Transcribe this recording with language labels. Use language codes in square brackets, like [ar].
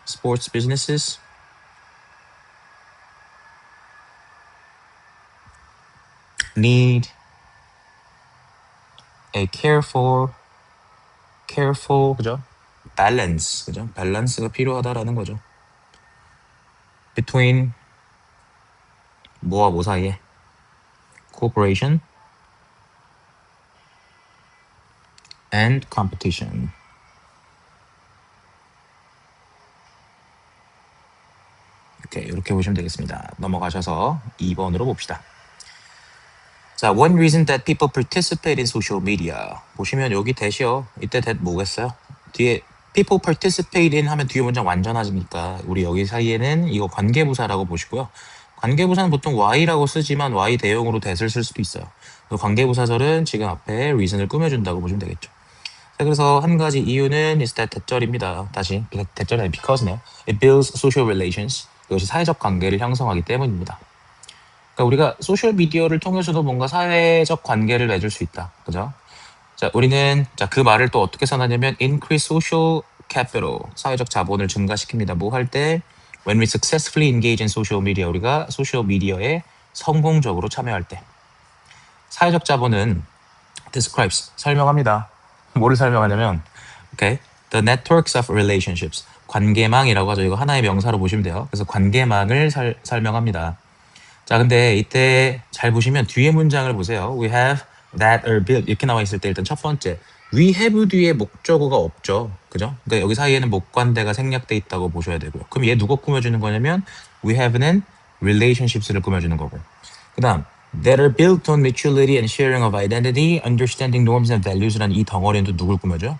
[ko] 스포츠 비즈니스 [en] need a careful, 그죠? balance, 그죠? [ko] 밸런스가 필요하다라는 거죠. [en] between [ko] 뭐와 뭐 사이에 [en] cooperation and competition. [ko] 이렇게 보시면 되겠습니다. 넘어가셔서 2번으로 봅시다. [en] 자, one reason that people participate in social media. [ko] 보시면 여기 that이요. 이때 that 뭐겠어요? 뒤에 people participate in 하면 뒤에 문장 완전하니까 우리 여기 사이에는 이거 관계부사라고 보시고요. 관계부사는 보통 y라고 쓰지만 y 대용으로 that을 쓸 수도 있어요. 관계부사절은 지금 앞에 reason을 꾸며준다고 보시면 되겠죠. 자, 그래서 한 가지 이유는 is that 대절입니다. 다시 대절이 아니라 because네요. [en] It builds social relations. [ko] 이것이 사회적 관계를 형성하기 때문입니다. 그러니까 우리가 소셜 미디어를 통해서도 뭔가 사회적 관계를 맺을 수 있다. 그죠? 자, 우리는 그 말을 또 어떻게 써놨냐면 [en] increase social capital, [ko] 사회적 자본을 증가시킵니다. 뭐 할 때? [en] When we successfully engage in social media, [ko] 우리가 소셜 미디어에 성공적으로 참여할 때. 사회적 자본은 describes, 설명합니다. 뭐를 설명하냐면 [en] okay, the networks of relationships, [ko] 관계망이라고 하죠. 이거 하나의 명사로 보시면 돼요. 그래서 관계망을 설명합니다. 자, 근데 이때 잘 보시면 뒤에 문장을 보세요. [en] We have that or built [ko] 이렇게 나와 있을 때 일단 첫 번째 we have 뒤에 목적어가 없죠. 그죠? 그러니까 여기 사이에는 목관대가 생략돼 있다고 보셔야 되고요. 그럼 얘 누가 꾸며주는 거냐면 we have는 relationships를 꾸며주는 거고, 그 다음 [en] that are built on mutuality and sharing of identity, understanding norms and values [ko] 라는 이 덩어리는 또 누굴 꾸며줘요?